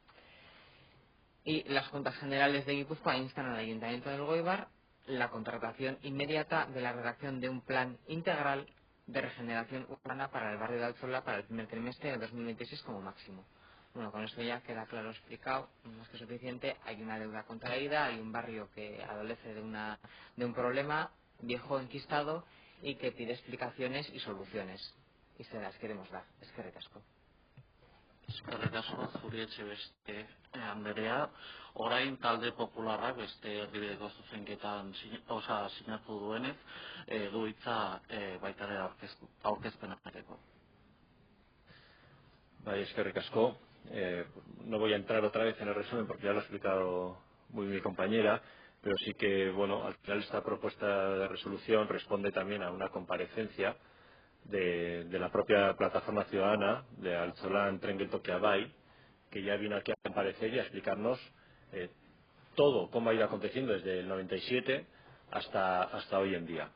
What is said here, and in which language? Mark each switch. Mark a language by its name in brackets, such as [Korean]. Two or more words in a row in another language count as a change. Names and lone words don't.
[Spanish] Y las Juntas Generales de Guipúzcoa instan al Ayuntamiento del Goibar la contratación inmediata de la redacción de un plan integral de regeneración urbana para el barrio de Alzola para el primer trimestre de 2026 como máximo. Bueno, con esto ya queda claro explicado, más que suficiente. Hay una deuda contraída, hay un barrio que adolece de un problema viejo enquistado y que pide explicaciones y soluciones. Y se las queremos dar. [Basque] Eskerrik asko. Eskerrik asko zuri Etxebeste Anderea. Orain talde popularrak beste erdibideko zuzenketan sinatu duenez, du hitza baita ere aurkezpena egiteko. Bai, eskerrik asko. [Spanish] No voy a entrar otra vez en el resumen porque ya lo ha explicado muy mi compañera, pero sí que, bueno, al final esta propuesta de resolución responde también a una comparecencia de la propia plataforma ciudadana de Altzolan Tren Geltokia Bai, que ya vino aquí a comparecer y a explicarnos todo cómo ha ido aconteciendo desde el 97 hasta hoy en día.